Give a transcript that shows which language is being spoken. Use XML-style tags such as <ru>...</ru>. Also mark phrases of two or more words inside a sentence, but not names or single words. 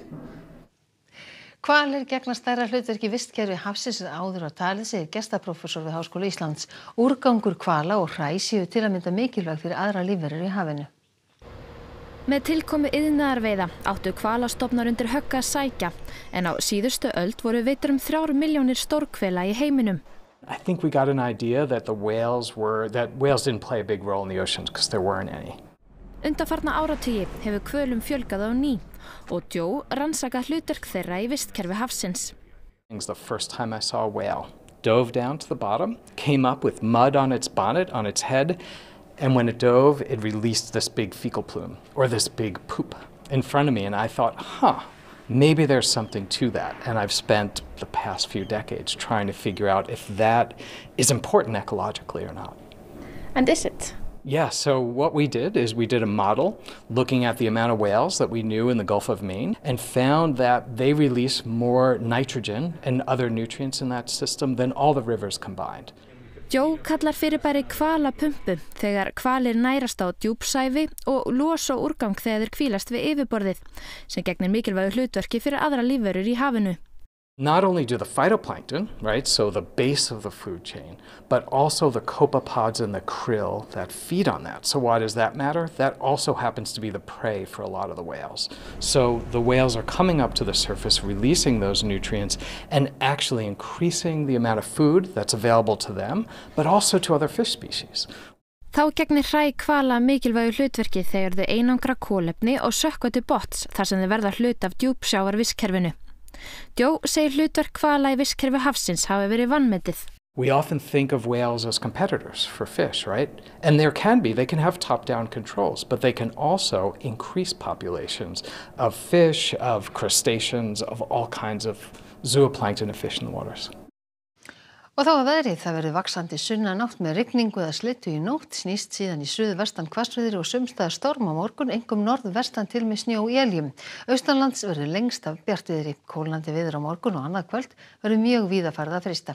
<is>Hvalir gegna stærra hlutverki í vistkerfi hafsins en áður var talið, segir gestaprófessor við Háskóla Íslands. Úrgangur hvala og hræ séu til að mynda mikilvæg fyrir aðra lífverur í hafinu. Með tilkomu iðnaðarveiða áttu hvalastofnar undir högg að sækja, en á síðustu öld voru veiddar 3 milljónir stórhvela í heiminum.</is> <en>I think we got an idea that whales didn't play a big role in the oceans because there weren't any.</en> <is>Undanfarna áratugi hefur hvölum fjölgað á ný og Joe rannsaka hlutverk þeirra í vistkerfi hafsins.</is> <en>The first time I saw a whale, dove down to the bottom, came up with mud on its bonnet, on its head, and when it dove, it released this big fecal plume, or this big poop, in front of me, and I thought, maybe there's something to that. And I've spent the past few decades trying to figure out if that is important ecologically or not. And is it? Yeah, so what we did is we did a model looking at the amount of whales that we knew in the Gulf of Maine and found that they release more nitrogen and other nutrients in that system than all the rivers combined.</en> <is>Joe kallar fyrirbæri hvalapumpu þegar hvalir nærast á djúpsævi og losa úrgang þegar þeir hvílast við yfirborðið sem gegnir mikilvægu hlutverki fyrir aðra lífverur í hafinu.</is> <en>Not only do the phytoplankton, right, so the base of the food chain, but also the copepods and the krill that feed on that. So why does that matter? That also happens to be the prey for a lot of the whales. So the whales are coming up to the surface, releasing those nutrients, and actually increasing the amount of food that's available to them, but also to other fish species.</en> <is>Þá gegnir hræ hvala mikilvægu hlutverki þegar þau einangra kolefni og sökkva til botns þar sem þau verða hluti af djúpsjávarvistkerfinu. Joe segir hlutverk hvala í vistkerfi hafsins hafi verið vanmetið.</is> <en>We often think of whales as competitors for fish, right? And they can have top-down controls, but they can also increase populations of fish, of crustaceans, of all kinds of zooplankton and fish in the waters.</en> <is>Og þá að veðri, það verður vaxandi sunnanátt með rigningu eða slyddu í nótt, snýst síðan í suðvestan hvassviðri og sums staðar storm á morgun, einkum norðvestan til með snjó í éljum. Austanlands verður lengst af bjartviðri, kólnandi veður á morgun og annað kvöld verður mjög víða farið að frysta.</is>